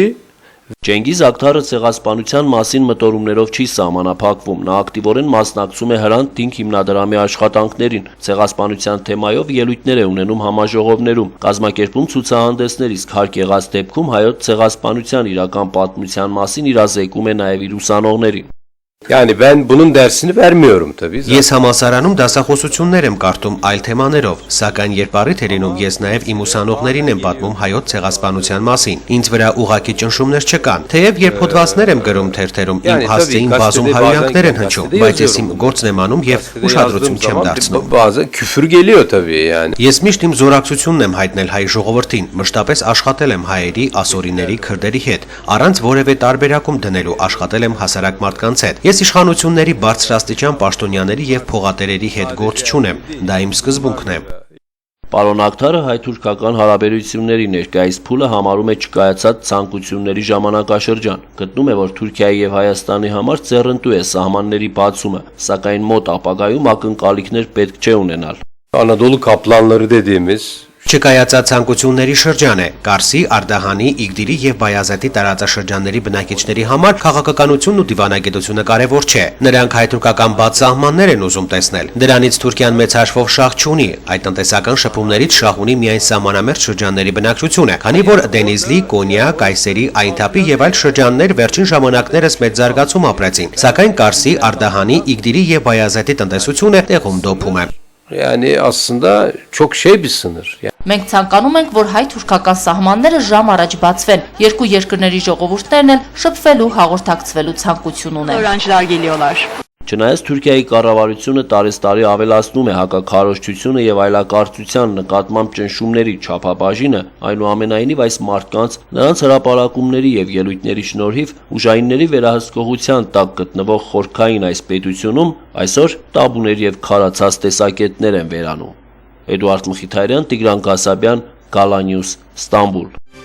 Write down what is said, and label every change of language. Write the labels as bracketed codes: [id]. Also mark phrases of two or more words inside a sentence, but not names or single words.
[hy] Ջենգիզ Աքթարը ցեղասպանության մասին մտորումներով չի սահմանափակվում, նա ակտիվորեն մասնակցում է Հրանտ Դինք հիմնադրամի աշխատանքներին, ցեղասպանության թեմայով ելույթներ է ունենում համաժողովներում, կազմակերպում ցուցահանդեսներ, իսկ հարկ եղած դեպքում հայոց ցեղասպանության իրական պատմության մասին իրազեկում է նաև իր ուսանողներին։ [tr] Yani ben bunun dersini vermiyorum tabii. [hy] Ես համալսարանում դասախոսություններ եմ կարդում այլ թեմաներով, սակայն երբ առիթ է լինում, ես նաև իմ ուսանողներին եմ պատմում հայոց ցեղասպանության մասին։ Ինձ վրա ուղղակի ճնշումներ չկան, թեև երբ հոդվածներ եմ գրում թերթերում, իմ հասցեին բազում հայհոյանքներ են հնչում, բայց ես իմ գործն եմ անում եւ ուշադրություն չեմ դարձնում։ [tr] Bazen küfür geliyor tabii yani. [hy] Ես միշտ իմ զորակցությունն եմ հայտնել հայ ժողովրդին, մշտապես աշխատել եմ հայերի, ասորիների, քրդերի հետ, առանց որևէ տարբերակում դնելու աշխատել եմ հասարակ մարդկանց հետ։ Ես իշխանությունների բարձրաստիճան պաշտոնյաների եւ փողատերերի հետ գործ չունեմ, դա իմ սկզբունքն է։ Պարոն Աքթարը հայ-թուրքական հարաբերությունների ներկայիս փուլը համարում է չկայացած ցանկությունների ժամանակաշրջան։ Գտնում է, որ Թուրքիայի եւ Հայաստանի համար ձեռնտու է սահմանների բացումը, սակայն մոտ ապագայում ակնկալիքներ պետք չէ ունենալ։ [tr] Anadolu kaplanları dediğimiz [hy] Չկայացած ցանկությունների շրջան է։ Կարսի, Արդահանի, Իգդիրի եւ Բայազետի տարածաշրջանների բնակիչների համար քաղաքականությունն ու դիվանագիտությունը կարևոր չէ։ Նրանք հայ-թուրքական բաց սահմաններ են ուզում տեսնել։ Դրանից Թուրքիան մեծ հաշվով շահ չունի։ Այդ տնտեսական շփումներից շահ ունի միայն սահմանամերձ շրջանների բնակչությունը, քանի որ Դենիզլի, Կոնյա, Կայսերի, Այնթապի եւ այլ շրջաններ վերջին ժամանակներս մեծ զարգացում ապրեցին։ Սակայն Կարսի, Արդահանի, Իգդիրի եւ Բայազետի տնտեսությունը տեղում դոփում է։ [tr] Yani aslında çok bir sınır. [hy] Մենք ցանկանում ենք, որ հայ-թուրքական սահմանները ժամ առաջ բացվեն։ Երկու երկրների ժողովուրդներն էլ շփվելու, հաղորդակցվելու ցանկություն ունեն։ [tr] Öğrenciler geliyorlar. [hy] Չնայած Թուրքիայի կառավարությունը տարեստարի ավելացնում է հակաքարոզչությունը եւ այլակարծության նկատմամբ ճնշումների չափաբաժինը, այնուամենայնիվ այս մարդկանց, նրանց հրապարակումների եւ ելույթների շնորհիվ ուժայինների վերահսկողության տակ գտնվող խորքային այս պետությունում այսօր տաբուներ եւ քարացած տեսակետներ են վերանում։ Էդուարդ Մխիթարյան, Տիգրան Կասաբյան, Gala News, Ստամբուլ։